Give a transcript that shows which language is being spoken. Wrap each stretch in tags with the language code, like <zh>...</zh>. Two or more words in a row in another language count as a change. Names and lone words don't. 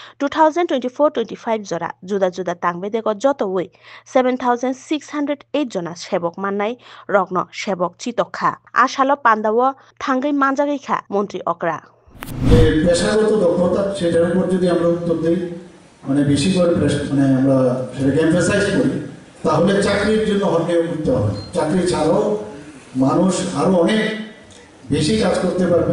<trp>2024-25 jora juda juda tangbedeko joto wei 7608 jona shebok mannai rogno shebok chitokha ashalo pandawo thangai manjagai kha মন্ত্রী অকরা</trp> <bn>পেশাগত দক্ষতা সেটার উপর যদি আমরা উত্তর দিই মানে বেশি করে মানে আমরা সেটাকে এমফাসাইজ করি তাহলে চাকরির জন্য হটে উঠতে হবে। চাকরি ছাড়াও মানুষ আরো অনেক বেশি কাজ করতে পারবে।</bn>